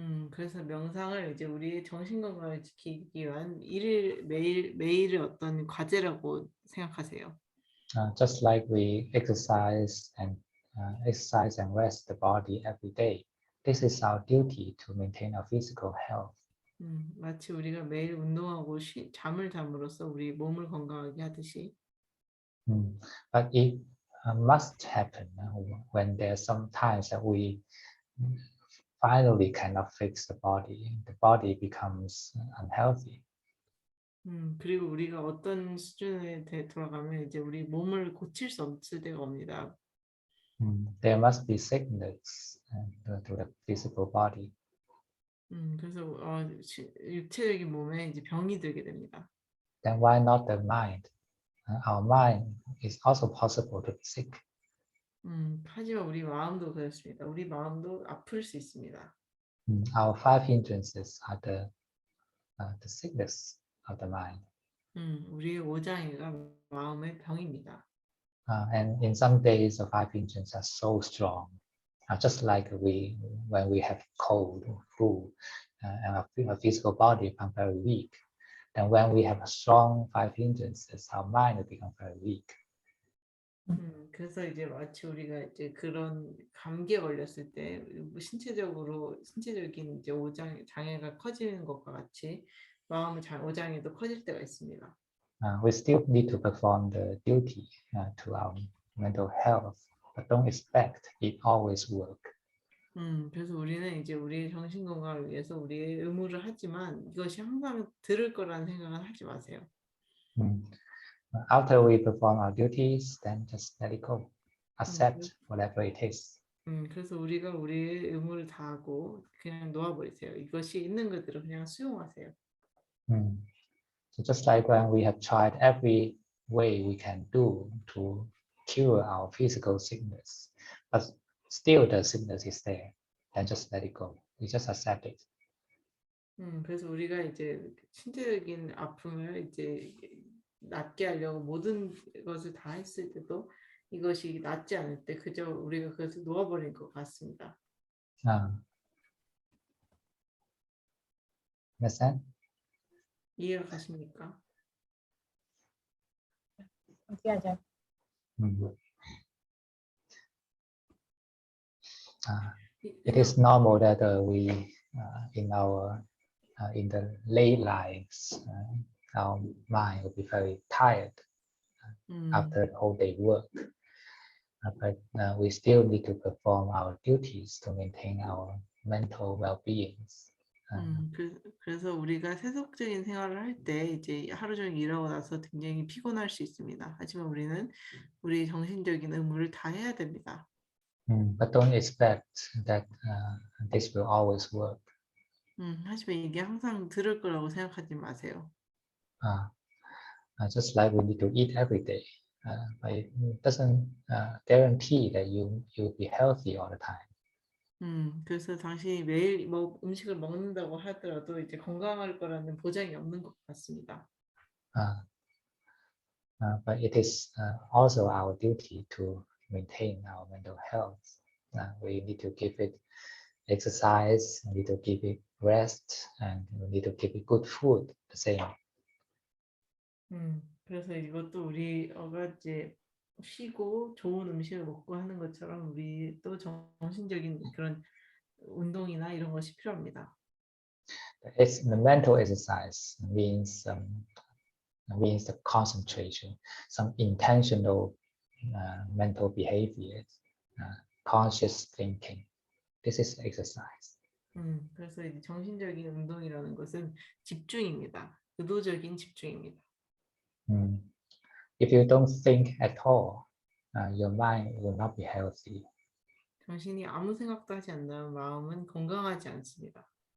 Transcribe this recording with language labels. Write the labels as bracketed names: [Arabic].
[Korean] 그래서 명상을 이제 우리의 정신 건강을 지키기 위한 매일의 어떤 과제라고 생각하세요. [English] Just like we exercise and rest the body every day, this is our duty to maintain our physical health. [Korean] 마치 우리가 매일 운동하고 잠을 잠으로써 우리 몸을 건강하게 하듯이. [English] But it must happen when there's some times that we finally cannot fix the body becomes unhealthy. [Korean] 그리고 우리가 어떤 수준에 돌아가면 이제 우리 몸을 고칠 수 없을 때가 옵니다. [English] There must be sickness to the physical body. [Korean] 그래서 육체적인 몸에 이제 병이 들게 됩니다. [English] Then why not the mind? Our mind is also possible to be sick. [Korean] 하지만 우리 마음도 그렇습니다. 우리 마음도 아플 수 있습니다. [English] Our five hindrances are the sickness of the mind. [Korean] 우리의 오장애가 마음의 병입니다. [English] And in some days, the five hindrances are so strong. Just like when we have cold or flu, and our physical body becomes very weak. Then when we have a strong five hindrances, our mind will become very weak. [Korean] 그래서 이제 마치 우리가 이제 그런 감기에 걸렸을 때 신체적인 이제 장애가 커지는 것과 같이 마음의 오장애도 커질 때가 있습니다. [English] We still need to perform the duty to our mental health, but don't expect it always work. [Korean] 그래서 우리는 이제 우리의 정신 건강을 위해서 우리의 의무를 하지만 이것이 항상 들을 거라는 생각은 하지 마세요. [English] After we perform our duties, then just let it go. Accept whatever it is. [Korean] 그래서 우리가 우리의 의무를 다하고 그냥 놓아버리세요. 이것이 있는 그대로 그냥 수용하세요. [English] So just like when we have tried every way we can do to cure our physical sickness, but still the sickness is there, then just let it go. We just accept it. [Korean] 그래서 우리가 이제 신체적인 아픔을 이제 낫게 하려고 모든 것을 다 했을 때도 이것이 낫지 않을 때 그저 우리가 그것을 놓아버린 것 같습니다. [English] Understand? [Korean] 이해가 가십니까? [English] Okay, Ajahn. It is normal that we in the late lives, our mind will be very tired after the whole day work. But we still need to perform our duties to maintain our mental well-being. [Korean] 그래서 우리가 세속적인 생활을 할 때 이제 하루 종일 일하고 나서 굉장히 피곤할 수 있습니다. 하지만 우리는 우리 정신적인 의무를 다 해야 됩니다. [English] But don't expect that this will always work. [Korean] 하지만 이게 항상 들을 거라고 생각하지 마세요. [English] Just like we need to eat every day, but it doesn't guarantee that you'll be healthy all the time. [Korean] 그래서 당신이 매일 음식을 먹는다고 하더라도 이제 건강할 거라는 보장이 없는 것 같습니다. [English] But it is also our duty to maintain our mental health. We need to give it exercise, we need to give it rest, and we need to give it good food. The same. [Korean] 그래서 이것도 우리가 이제 쉬고 좋은 음식을 먹고 하는 것처럼 우리 또 정신적인 그런 운동이나 이런 것이 필요합니다. [English] The mental exercise means the concentration, some intentional mental behavior, conscious thinking. This is exercise. [Korean] 그래서 이제 정신적인 운동이라는 것은 집중입니다. 의도적인 집중입니다. [English] If you don't think at all, your mind will not be healthy. [Korean] 당신이 아무 생각도 하지 않는 마음은 건강하지 않습니다.